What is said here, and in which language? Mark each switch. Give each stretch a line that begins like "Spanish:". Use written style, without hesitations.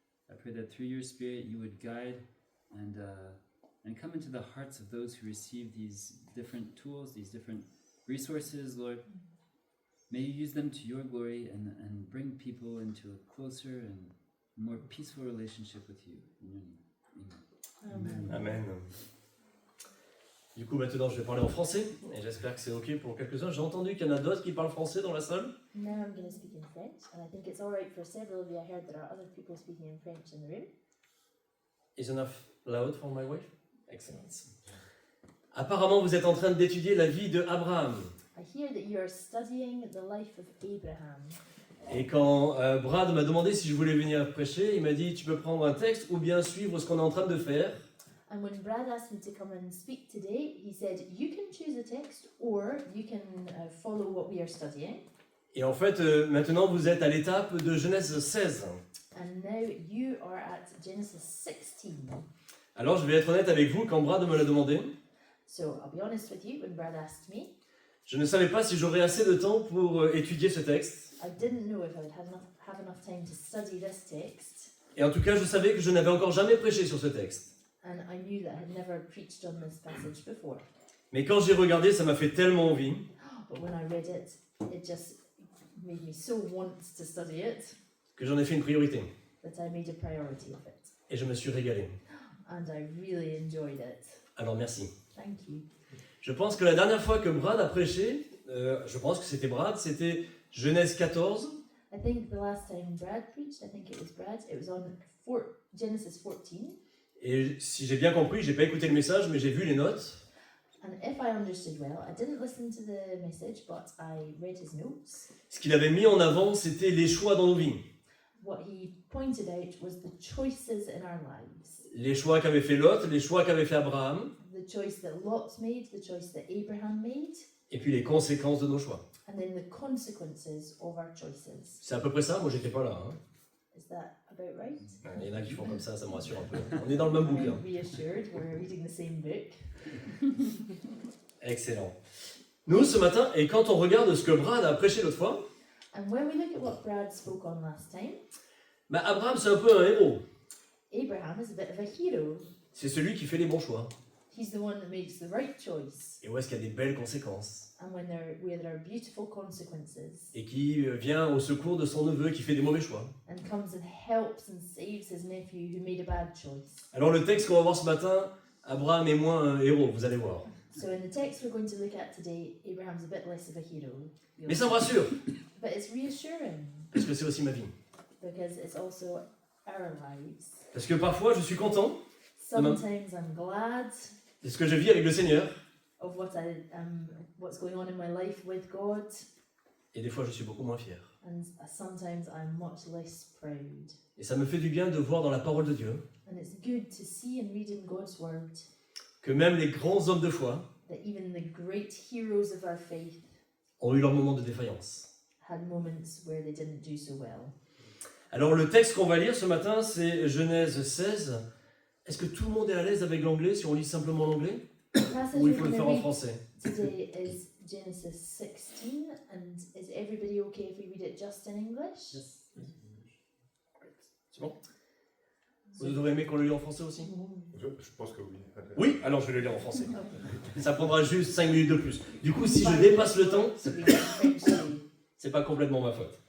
English: I pray that through your Spirit you would guide and come into the hearts of those who receive these different tools, these different resources, Lord. May you use them to your glory and bring people into a closer and more peaceful relationship with you. In your name. Amen. Amen.
French: Du coup, maintenant, je vais parler en français, et j'espère que c'est OK pour quelques-uns. J'ai entendu qu'il y en a d'autres qui parlent français dans la salle.
English: Now I'm going to speak in French, and I think it's all right for several of you. I heard there are other people speaking in French in the room. Is enough loud for my wife? Excellent.
French: Apparemment, vous êtes en train d'étudier la vie de Abraham.
English: I hear that you are studying the life of Abraham.
French: Et quand Brad m'a demandé si je voulais venir prêcher, il m'a dit tu peux prendre un texte ou bien suivre ce qu'on est en train de faire.
English: And when Brad asked me to come and speak today, he said, you can choose a text or you can follow what we are studying.
French: Et en fait, maintenant, vous êtes à l'étape de Genèse 16.
English: And now you are at Genesis 16.
French: Alors, je vais être honnête avec vous, quand Brad me l'a demandé,
English: So I'll be honest with you, when Brad asked me,
French: je ne savais pas si j'aurais assez de temps pour étudier ce texte.
English: I didn't know if I would have enough time to study this text.
French: Et en tout cas, je savais que je n'avais encore jamais prêché sur ce texte.
English: And I knew that I had never preached on this passage before.
French: Mais quand j'ai regardé, ça m'a fait tellement envie
English: But when I read it, it just made me so want to study it
French: que j'en ai fait une priorité.
English: that I made a priority of it.
French: Et je me suis régalé.
English: And I really enjoyed it.
French: Alors merci.
English: Thank you.
French: Je pense que la dernière fois que Brad a prêché, je pense que c'était Brad, c'était Genèse 14.
English: I think the last time Brad preached, I think it was Brad, it was on Genesis 14.
French: Et si j'ai bien compris, j'ai pas écouté le message, mais j'ai vu les notes.
English: And if I understood well, I didn't listen to the message, but I read his notes.
French: Ce qu'il avait mis en avant, c'était les choix dans nos vies.
English: What he pointed out was the choices in our lives.
French: Les choix qu'avait fait Lot, les choix qu'avait fait Abraham,
English: The choice that Lot made, the choice that Abraham made,
French: et puis les conséquences de nos choix.
English: and then the consequences of our choices.
French: C'est à peu près ça, moi j'étais pas là. Hein.
English: Is that about right?
French: Il y en a qui font comme ça me rassure un peu. On est dans le même bouquin.
English: I'm reassured, we're reading the same book. Excellent.
French: Nous, ce matin, et quand on regarde ce que Brad a prêché l'autre fois,
English: And when we look at what Brad spoke on last time,
French: bah Abraham c'est un peu un héros.
English: Abraham is a bit of a hero.
French: C'est celui qui fait les bons choix.
English: He's the one that makes the right choice.
French: Et où est-ce qu'il y a des belles conséquences.
English: And where there are beautiful consequences.
French: Et qui vient au secours de son neveu qui fait des mauvais choix.
English: And comes and helps and saves his nephew who made a bad choice.
French: Alors le texte qu'on va voir ce matin, Abraham est moins un héros, vous allez voir.
English: So in the text we're going to look at today, Abraham's a bit less of a hero.
French: Mais ça me rassure,
English: But it's reassuring
French: parce que c'est aussi ma vie.
English: because it's also our lives.
French: Parce que parfois je suis content
English: Sometimes I'm glad
French: de ce que je vis avec le Seigneur,
English: of what's going on in my life with God,
French: et des fois je suis beaucoup moins fier.
English: and sometimes I'm much less proud.
French: Et ça me fait du bien de voir dans la parole de Dieu
English: And it's good to see and read in God's word
French: que même les grands hommes de foi
English: that even the great heroes of our faith
French: ont eu leur moment de défaillance.
English: had moments where they didn't do so well.
French: Alors le texte qu'on va lire ce matin, c'est Genèse 16. Est-ce que tout le monde est à l'aise avec l'anglais si on lit simplement l'anglais?
English: The passage
French: Ou il
English: we're
French: faut le
English: going
French: faire
English: to
French: en
English: read
French: français?
English: today is Genesis 16, and is everybody okay if we read it just in English?
French: C'est bon? Vous aurez aimé qu'on le lise en français aussi? Je pense que oui. Oui, alors je vais le lire en français.
English: Okay.
French: Ça prendra juste 5 minutes de plus. Du coup, si je dépasse le temps,
English: So we eventually.
French: c'est pas complètement ma faute.